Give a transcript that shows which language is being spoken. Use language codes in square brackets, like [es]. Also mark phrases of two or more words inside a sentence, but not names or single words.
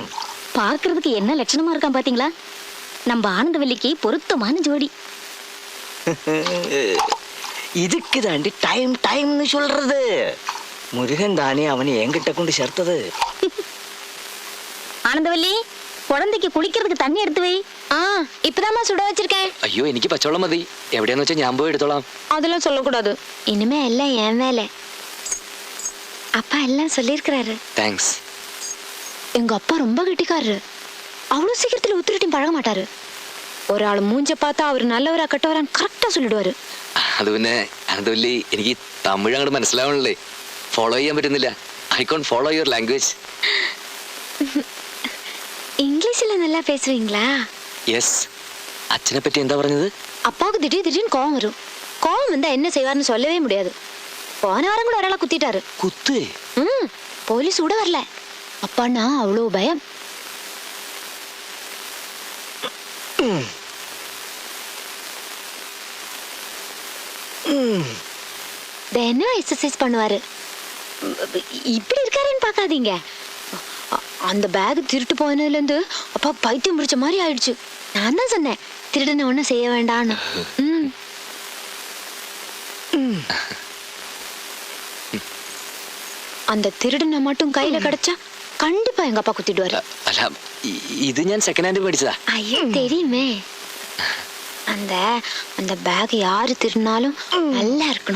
[ta] பார்க்கிறதுக்கு என்ன லட்சணமா இருக்கான் பாத்தீங்களா? நம்ம ஆனந்தவல்லிக்கு பொருத்தமான ஜோடி. இதுக்கு தாண்டி டைம்னு சொல்றது. முருகன் தானே அவனை என்கிட்ட கொண்டு சேர்த்தது. ஆனந்தவல்லி, குழந்தைக்கு குளிக்கிறதுக்கு தண்ணி எடுத்து வை. இப்பதாம்மா சுட வச்சிருக்கேன். [ml] അയ്യോ എനിക്ക് പച്ചവെള്ളം മതി. എവിടെയാന്ന് വെച്ചാൽ ഞാൻ പോയി എടുത്തോളാം. [ta] அதெல்லாம் சொல்லக்கூடாது. இனிமே எல்லாம் என் வேலை. அப்பா எல்லாம் சொல்லியிருக்கிறாரு. [ml] താങ്ക്സ്. [ta] எங்க அப்பா ரொம்ப கெட்டிக்காரரு. அவ்வளவு சீக்கிரத்துல உத்திரிட்டும் பழக மாட்டாரு. ஒரு ஆள் மூஞ்ச பார்த்தா அவர் நல்லவரா கெட்டவரான்னு கரெக்டா சொல்லிடுவாரு. [ml] അത് പിന്നെ അനന്തവല്ലി എനിക്ക് തമിഴ് അങ്ങോട്ട് മനസ്സിലാവണല്ലേ. ഫോളോ ചെയ്യാൻ പറ്റുന്നില്ല. [en] I can follow your language. [ta] இங்கிலீஷ்ல நல்லா பேசுவீங்களா? [ml] യെസ്. അച്ഛനെ പറ്റി എന്താ പറഞ്ഞത്? [ta] அப்பாவுக்கு திடீர்னு கோவம் வரும். கோவம் வந்தா என்ன செய்வார்னு சொல்லவே முடியாது. போன வாரம் கூட ஒராளை குத்திட்டாரு. [ml] കുത്തേ? [ta] போலீஸ் கூட வரல. அப்பான்னா அவ்வளவு பயம். தினம் எக்ஸசைஸ் பண்ணுவாரு. இப்படி இருக்காருன்னு பார்க்காதீங்க. அந்த பேக் திருட்டு போனதுல இருந்து அப்பா பைத்தியம் பிடிச்ச மாதிரி ஆயிடுச்சு. நான் தான் சொன்னேன் திருடனை ஒண்ணும் செய்ய வேண்டாம்னு. அந்த திருடனை மட்டும் கையில கிடைச்சா கண்டிப்பா எங்க அப்பா குத்திடுவாரு. [ml] അല്ല ഇത് ഞാൻ [en] second hand [ml] മേടിച്ചതാ. [ta] ஐயோ தெரியுமே. அந்த அந்த பேக் யாரு திருடினாலும் நல்லா இருக்கணும்.